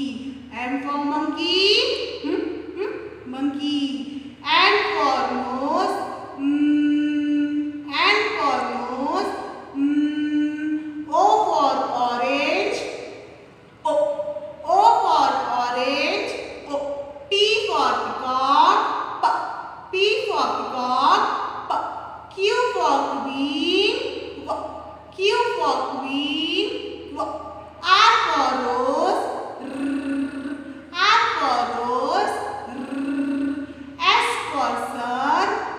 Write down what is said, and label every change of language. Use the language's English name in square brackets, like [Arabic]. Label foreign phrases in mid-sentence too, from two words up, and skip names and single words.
[English] M for monkey. Monkey. N for nose. N for nose. O for orange. O. O for orange. O. P for peacock. P. P for peacock. P. Q for queen. W. Q for queen. W. R for rose. R for rose. S for sun.